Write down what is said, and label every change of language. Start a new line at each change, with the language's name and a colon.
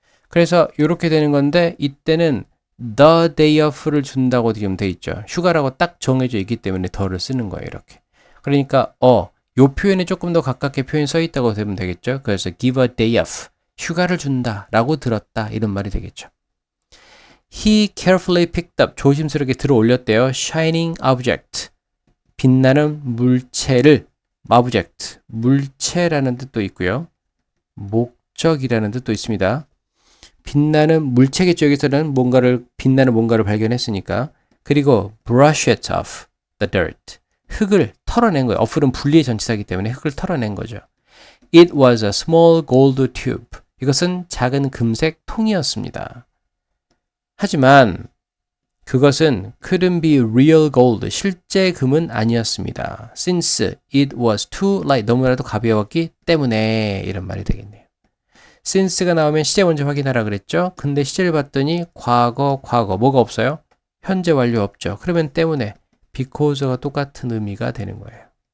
Korean: 그래서 이렇게 되는 건데 이때는
English: the day off
Korean: 를 준다고 지금 돼 있죠. 휴가라고 딱 정해져 있기 때문에 the를 쓰는 거예요. 이렇게. 그러니까 요 표현에 조금 더 가깝게 표현 써 있다고 되면 되겠죠. 그래서
English: give a day off,
Korean: 휴가를 준다 라고 들었다 이런 말이 되겠죠.
English: He carefully picked up,
Korean: 조심스럽게 들어 올렸대요.
English: shining object,
Korean: 빛나는 물체를, object, 물체라는 뜻도 있고요. 목적이라는 뜻도 있습니다. 빛나는 물체겠죠. 여기서는 빛나는 뭔가를 발견했으니까. 그리고
English: brush it off the dirt,
Korean: 흙을 털어낸 거예요. off는 분리의 전치사이기 때문에 흙을 털어낸 거죠.
English: It was a small gold tube.
Korean: 이것은 작은 금색 통이었습니다. 하지만 그것은
English: couldn't be real gold.
Korean: 실제 금은 아니었습니다.
English: Since it was too light.
Korean: 너무나도 가벼웠기 때문에 이런 말이 되겠네요. since가 나오면 시제 먼저 확인하라 그랬죠. 근데 시제를 봤더니 과거 뭐가 없어요? 현재 완료 없죠. 그러면 때문에 because가 똑같은 의미가 되는 거예요.